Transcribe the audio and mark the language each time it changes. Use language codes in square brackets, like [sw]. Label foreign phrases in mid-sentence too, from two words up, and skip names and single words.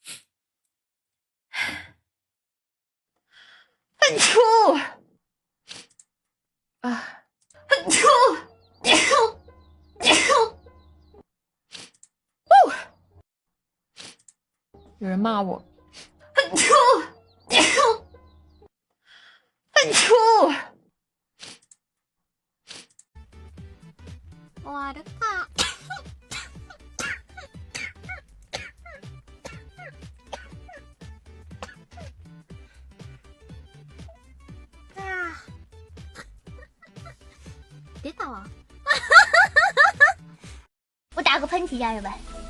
[zh] 很粗啊，很粗，有人骂我，很粗，很粗。 [ja] 終わるか。出たわ。 [zh] 我打个喷嚏，家人们。